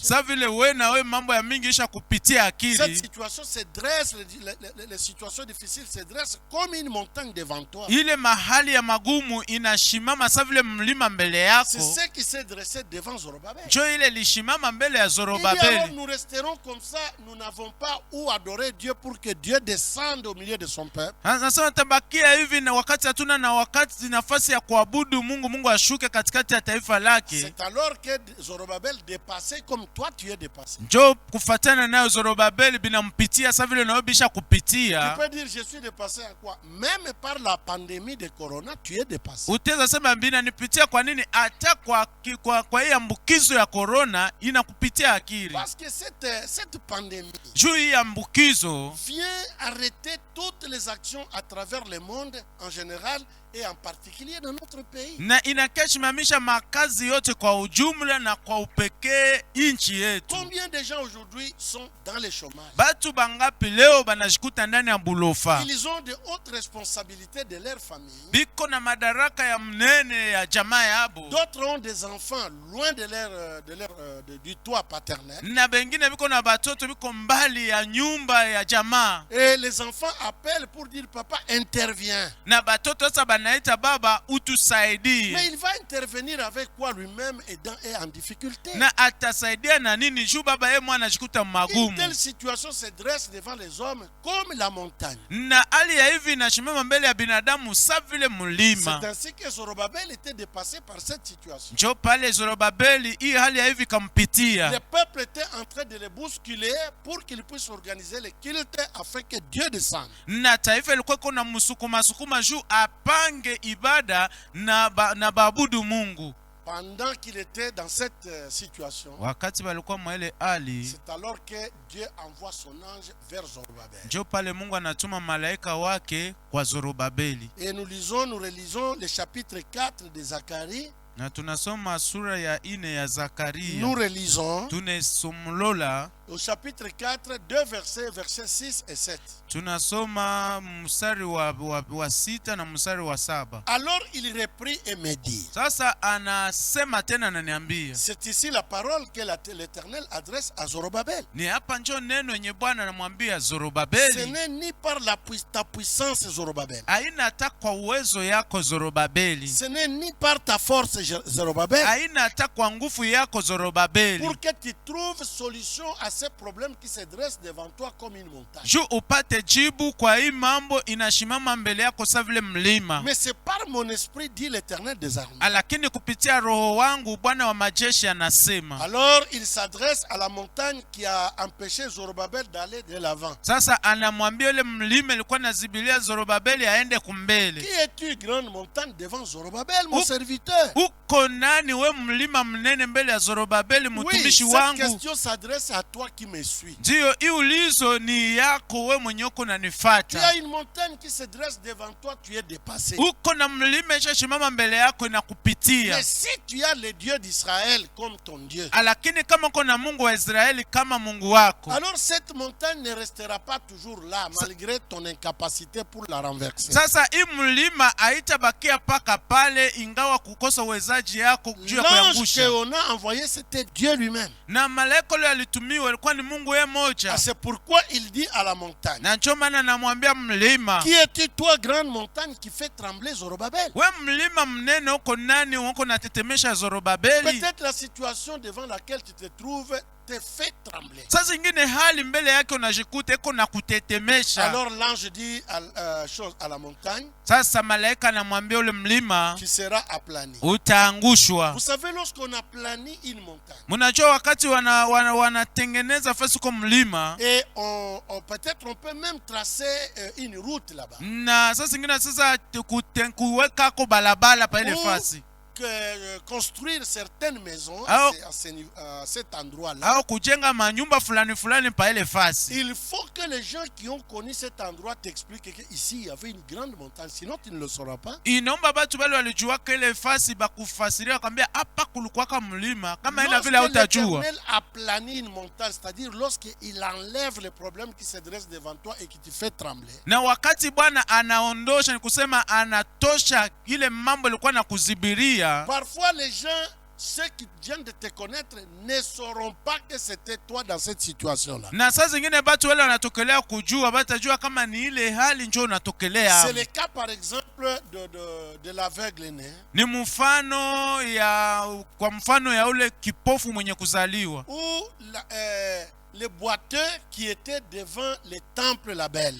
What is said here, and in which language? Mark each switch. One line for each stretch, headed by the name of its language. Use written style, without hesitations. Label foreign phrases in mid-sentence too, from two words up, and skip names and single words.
Swahili: Sa vile we na we mambo ya mingi isha kupitia akili.
French: Cette situation se dresse, les situations difficiles se dressent comme une montagne devant toi.
Swahili: Ile mahali ya magumu inashimama sa vile mlima mbele yako.
French: C'est ce qui s'est dressé devant Zorobabel.
Swahili: Jo ile lishimama mbele ya Zorobabel.
French: Alors nous resterons comme ça, nous n'avons pas où adorer Dieu pour que Dieu descende au milieu de son peuple.
Swahili: Nasema tabakia hivi na wakati hatuna na wakati nafasi ya kuabudu Mungu, Mungu ashuke katikati ya taifa lake.
French: C'est alors que Zorobabel dépassé comme toi tu es dépassé.
Swahili: Jo kufatana nayo Zorobabel binampitia sa vile nawe bisha kupitia.
French: Tu peux dire je suis dépassé à quoi? Même par la pandémie de corona tu es dépassé.
Swahili: Utaweza sema bina nipitia kwa nini? Hata kwa hii ambukizo ya corona inakupitia akili.
French: Parce que cette pandémie
Swahili: Juu hii ambukizo
French: vient arrêter toutes les actions à travers le monde en général et en particulier dans notre pays.
Swahili: Na inakeshimamisha makazi yote kwa ujumla na kwa upekee inchi yetu.
French: Combien de gens aujourd'hui sont dans le chômage?
Swahili: Batu bangapi leo banashikuta ndani ya bulofa?
French: Ils ont de hautes responsabilités de leur famille.
Swahili: Biko na madaraka ya mnene ya jamaa yabo.
French: D'autres ont des enfants loin du toit paternel.
Swahili: Na bengine biko na batoto biko mbali ya nyumba ya jamaa.
French: Et les enfants appellent pour dire papa intervient.
Swahili: Na batoto sasa banaita baba utusaidie.
French: Mais il va intervenir avec quoi lui-même est en difficulté.
Swahili: Na atasaidia na nini juu baba yeye mwana anajikuta magumu.
French: Une telle situation se dresse devant les hommes comme la montagne.
Swahili: Na hali ya hivi inashimama mbele ya binadamu sa vile mlima.
French: C'est ainsi que Zorobabel était dépassé par cette situation.
Swahili: Jo pale Zorobabeli hii hali ya hivi kampitia.
French: Le peuple était en train de le bousculer pour qu'il puisse organiser le culte afin que Dieu descende.
Swahili: Na taifa ilikuwa kuna msukuma juu apange ibada na baabudu Mungu.
French: Pendant qu'il était dans cette situation,
Swahili: wakati walikuwa mwele hali,
French: c'est alors que Dieu envoie son ange vers Zorobabel.
Swahili: Jo pale Mungu anatuma malaika wake kwa Zorobabeli.
French: Et nous relisons le chapitre 4 de Zacharie.
Swahili: Na tunasoma sura ya 4 ya Zakaria.
French: Nous relisons
Swahili: tunesomlola
French: au chapitre 4, 2 versets 6 et 7.
Swahili: Tunasoma mstari wa 6 na mstari wa 7.
French: Alors il reprit et me dit.
Swahili: Sasa anasema tena ananiambia.
French: C'est ici la parole que l'Éternel adresse à Zorobabel.
Swahili: Ni hapa njo neno yenye Bwana anamwambia Zorobabeli.
French: Ce n'est ni par ta puissance Zorobabel.
Swahili: Haina hata kwa uwezo yako Zorobabeli.
French: Ce n'est ni par ta force Zorobabel.
Swahili: Haina hata kwa nguvu yako Zorobabeli.
French: Pour que tu trouves solution à ces problèmes qui se dressent devant toi comme une montagne.
Swahili: Juu upate jibu kwa hii mambo inashimama mbele yako sa vile mlima.
French: Mais c'est par mon esprit, dit l'Éternel des armées.
Swahili: Lakini kupitia roho wangu Bwana wa majeshi anasema.
French: Alors il s'adresse à la montagne qui a empêché Zorobabel d'aller de l'avant.
Swahili: Sasa anamwambia ile mlima ilikuwa nazibilia Zorobabeli aende kumbele.
French: Qui es-tu, grande montagne, devant Zorobabel, mon serviteur?
Swahili: Uko nani we mlima mnene mbele ya Zorobabeli mtumishi wangu?
French: Cette question s'adresse à toi qui me suis.
Swahili: Ndio hii ulizo ni yako we mwenye uko
French: Tu
Swahili: unanifuata.
French: as une montagne qui se dresse devant toi, tu es dépassé.
Swahili: Uko na mlima ishashimama mbele yako inakupitia.
French: Mais si tu as le Dieu d'Israël comme ton Dieu,
Swahili: lakini kama uko na Mungu wa Israeli kama Mungu wako,
French: alors cette montagne ne restera pas toujours là malgré ton incapacité pour la renverser.
Swahili: Sasa hii mlima haitabakia paka pale ingawa kukosa uwezaji yako juu ya kuangusha.
French: L'ange qu'on a envoyé c'était Dieu lui-même.
Swahili: Na malaika yule alitumiwa alikuwa ni Mungu yeye moja.
French: C'est pourquoi il dit à la montagne.
Swahili: Na ndio maana anamwambia mlima.
French: Qui es-tu, toi, grande montagne qui fait trembler Zorobabel?
Swahili: We mlima mnene uko nani uko natetemesha Zorobabeli?
French: Peut-être la situation devant laquelle tu te trouves te fait trembler.
Swahili: Saa zingine hali mbele yake unajikuta iko na kutetemesha.
French: Alors l'ange dit à la montagne,
Swahili: Sasa malaika anamwambia ule mlima,
French: tu seras aplani.
Swahili: utaangushwa.
French: Vous savez, lorsqu'on aplani une montagne,
Swahili: Mnajua wakati wanatengeneza fasi kwa mlima,
French: et peut-être on peut même tracer une route là-bas.
Swahili: na sasa zingine sasa kuweka ko balabala pa ile fasi,
French: construire certaines maisons à cet endroit-là.
Swahili: au kujenga manyumba fulani fulani pa ile fasi.
French: Il faut que les gens qui ont connu cet endroit t'expliquent qu'ici il y avait une grande montagne, sinon tu ne le sauras pas.
Swahili: Inaomba batu bali walijua ile fasi bakufasiria kwambia hapa kulikuwa kama mlima, kama ina vile hautajua.
French: L'Éternel aplani une montagne, c'est-à-dire lorsqu'il enlève les problèmes qui se dressent devant toi et qui te fait trembler.
Swahili: Na wakati Bwana anaondosha, ni kusema anatosha ile mambo ilikuwa na kuzibiria.
French: Parfois les gens, ceux qui viennent de te connaître, ne sauront pas que c'était toi dans cette situation-là.
Swahili: Na saa zingine batu wale wanatokelea kujua, batajua kama ni ile hali njoo unatokelea.
French: C'est le cas par exemple de l'aveugle né.
Swahili: Ni mfano ya kwa mfano ya ule kipofu mwenye kuzaliwa.
French: Ou les boiteux qui étaient devant le temple la Belle.